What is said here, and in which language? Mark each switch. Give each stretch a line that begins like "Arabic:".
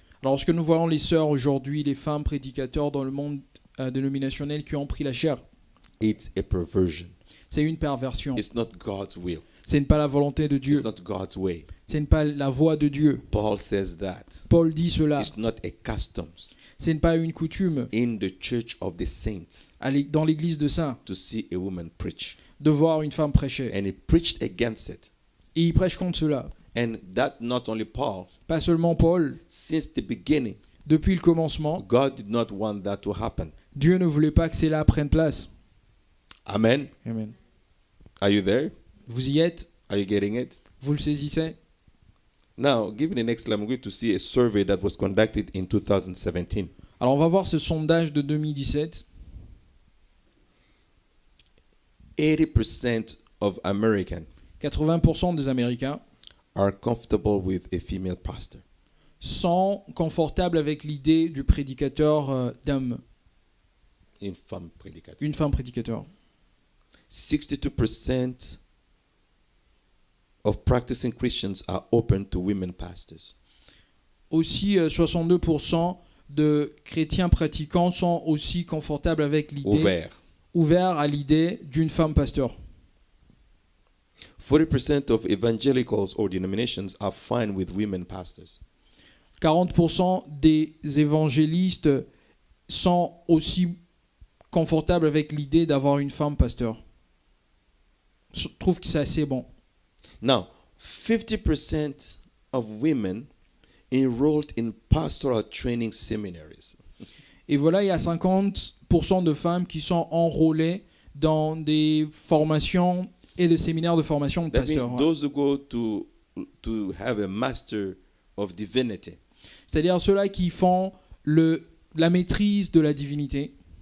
French: Alors, lorsque nous voyons les sœurs aujourd'hui, les femmes prédicateurs dans le monde dénominationnel qui ont pris la chair,
English: It's a perversion.
French: c'est une perversion.
English: It's not God's will.
French: Ce n'est pas la volonté de Dieu.
English: It's not God's way.
French: Ce n'est pas la voie de Dieu.
English: Paul says that.
French: Paul dit cela.
English: It's not a custom
French: Ce n'est pas une coutume
English: in the church of the saints
French: dans l'église de saints
English: to see a woman preach.
French: de voir une femme prêcher.
English: And he preached against it.
French: Et il prêche contre cela.
English: And that not only Paul,
French: Pas seulement Paul.
English: since the beginning,
French: Depuis le commencement,
English: God did not want that to happen.
French: Dieu ne voulait pas que cela prenne place.
English: Amen.
French: Amen.
English: Are you there?
French: Vous y êtes?
English: Are you getting it?
French: Vous le saisissez?
English: Now, given the next slide, I'm going to see a survey that was conducted in 2017.
French: Alors on va voir ce sondage de 2017.
English: 80% of Americans
French: 80% des Américains
English: are comfortable with a female pastor.
French: sont confortables avec l'idée du prédicateur d'homme, In femme prédicateur. une femme prédicateur.
English: 62% of practicing Christians are open to women pastors.
French: Aussi, 62% de chrétiens pratiquants sont aussi confortables avec l'idée, ouverts à l'idée d'une femme pasteur.
English: 40% of evangelicals or denominations are fine with women pastors.
French: 40% des évangélistes sont aussi confortables avec l'idée d'avoir une femme pasteur. Je trouve que c'est assez bon.
English: Now, 50% of women enrolled in pastoral training seminaries.
French: Et voilà, il y a 50% de femmes qui sont enrôlées dans des formations et des séminaires de formation de
English: That means
French: pasteurs.
English: those who go to have a master of divinity.
French: C'est-à-dire ceux-là qui font la maîtrise de la divinité,